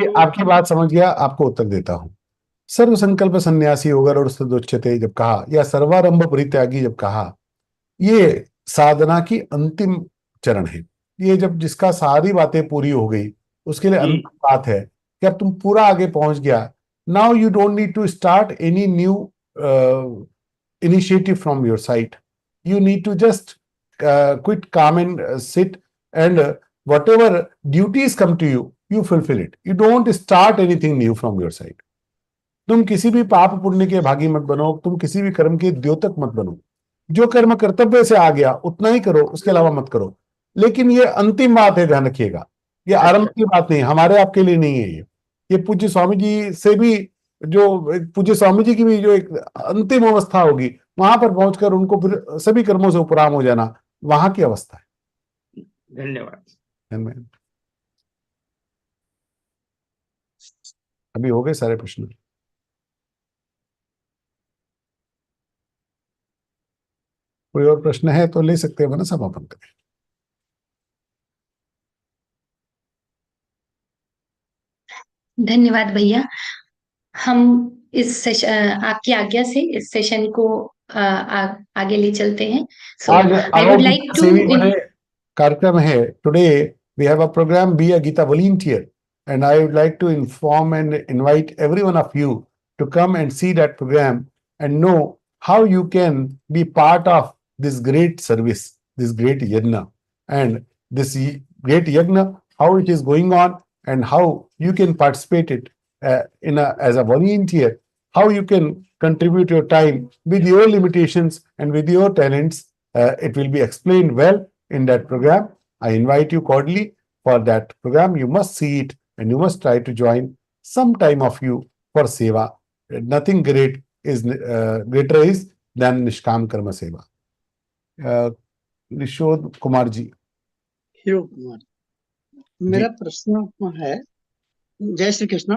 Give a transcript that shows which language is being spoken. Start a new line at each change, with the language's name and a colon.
Hindi: आपकी बात समझ गया, आपको उत्तर देता हूं। सर्व संकल्प सन्यासी होकर और सदुच्यते जब कहा, या सर्वारंभ परित्यागी जब कहा, ये साधना की अंतिम चरण है। ये जब जिसका सारी बातें पूरी हो गई, उसके लिए अंतिम बात है कि अब तुम पूरा आगे पहुंच गया।
English: Now you don't need to start any new initiative from your side. You need to just quit, calm and sit, and whatever duties come to you, you fulfill it. You don't start anything new from your side.
Hindi: तुम किसी भी पाप पुण्य के भागी मत बनो, तुम किसी भी कर्म के द्योतक मत बनो। जो कर्म कर्तव्य से आ गया उतना ही करो, उसके अलावा मत करो। लेकिन ये अंतिम बात है, ध्यान रखिएगा। ये आरंभ की बात नहीं, हमारे आपके लिए नहीं है। ये पूज्य स्वामी जी से भी, जो पूज्य स्वामी जी की भी जो एक अंतिम अवस्था होगी, वहां पर पहुंचकर उनको फिर सभी कर्मों से उपराम हो जाना, वहां की अवस्था है। धन्यवाद। अभी हो गए सारे प्रश्न। कोई और प्रश्न है तो ले सकते हैं ना, समापन करें। धन्यवाद भैया। हम इस सेशन, आपकी आज्ञा से इस सेशन को आगे ले चलते हैं। आज
English: I would like to
Hindi: कार्यक्रम है।
English: Today we have a program, be a Gita volunteer, and I would like to inform and invite every one of you to come and see that program and know how you can be part of this great service, this great yajna, and this great yajna, how it is going on, and how you can participate it as a volunteer, how you can contribute your time with your limitations and with your talents. It will be explained well in that program. I invite you cordially for that program. You must see it and you must try to join some time of you for seva. Nothing great is greater is than Nishkam Karma Seva.
Hindi: निशोद Kumar ji. Kumar, मेरा प्रश्न है, जय श्री कृष्ण।